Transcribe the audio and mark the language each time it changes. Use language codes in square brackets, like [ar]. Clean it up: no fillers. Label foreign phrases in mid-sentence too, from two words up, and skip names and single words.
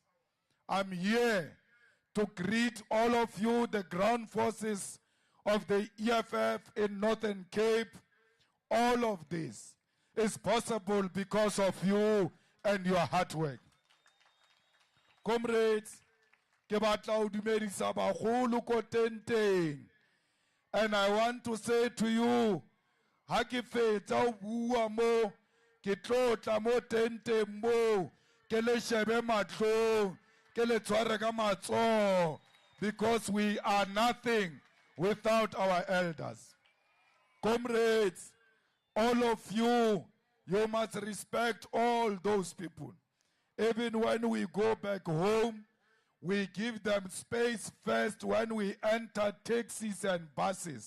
[en] I'm here to greet all of you, the ground forces of the EFF in Northern Cape. All of this is possible because of you and your hard work. Comrades, [tn] ke batla o dumedisa bagolo ko tenteng. [en] And I want to say to you, [tn] ha ke fetsa o bua mo, ke tlotla mo tenteng mo, ke le shebe matlong, ke le tshware ka matsoho, [en] because we are nothing without our elders. Comrades, all of you, you must respect all those people. Even when we go back home, we give them space first when we enter taxis and buses.